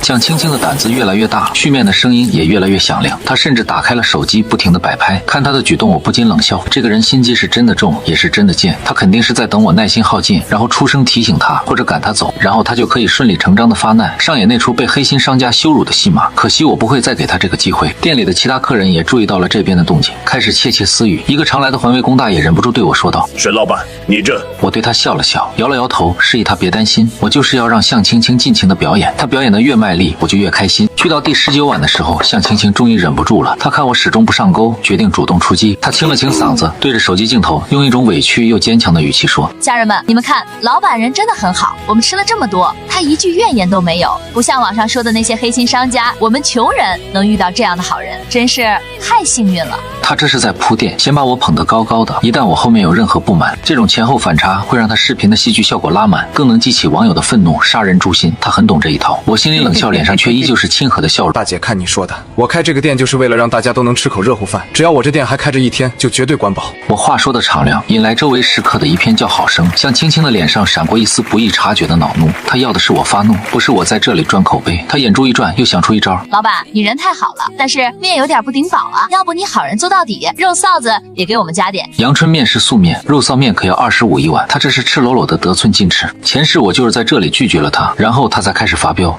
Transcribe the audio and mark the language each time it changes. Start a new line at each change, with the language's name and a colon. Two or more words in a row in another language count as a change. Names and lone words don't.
Chinese: 向青青的膽子越來越大，續麵的聲音也越來越響亮。他甚至打開了手機，不停地擺拍。看他的舉動，我不禁冷笑，這個人心機是真的重，也是真的賤。他肯定是在等我耐心耗盡，然後出聲提醒他，或者趕他走，然後他就可以順理成章的發難，上演那出被黑心商家羞辱的戲碼。可惜我不會再給他這個機會。店裡的其他客人也注意到了這邊的動靜，開始竊竊私語。一個常來的環衛工大爺忍不住對我說道： 沈老板，你這…… 我對他笑了笑，搖了搖頭，示意他別擔心，我就是要讓向青青盡情的表演。他表演的越賣力，我就越開心。去到第19碗的時候，向青青終於忍不住了，他看我始終不上鈎，決定主動出擊。他清了清嗓子，對着手機鏡頭，用一種委屈又堅強的語氣說： 家人們，你們看，老板人真的很好，我們吃了這麼多，他一句怨言都沒有，不像網上說的那些黑心商家，我們窮人能遇到這樣的好人，真是太幸運了。他這是在鋪墊，先把我捧得高高的，一旦我後面有任何不滿，這種前後反差會讓他視頻的戲劇效果拉滿，更能激起網友的憤怒，殺人誅心。他很懂這一套。我心裡冷笑，臉上卻依舊是親和的笑容。大姐，看你說的，我開這個店就是為了讓大家都能吃口熱乎飯，只要我這店還開着1天，就絕對管飽。我話說的敞亮，引來周圍食客的一片叫好聲。向青青的臉上閃過一絲不易察覺的惱怒，他要的是我發怒，不是我在這裡賺口碑。他眼珠一轉，又想出一招： 老板，你人太好了，但是面有點不頂飽啊，要不你好人做到底，肉臊子也給我們加点。阳春面是素面，肉臊面可要25一碗，他这是赤裸裸的得寸進尺。前世我就是在這裡拒絕了他，然後他才開始發飆。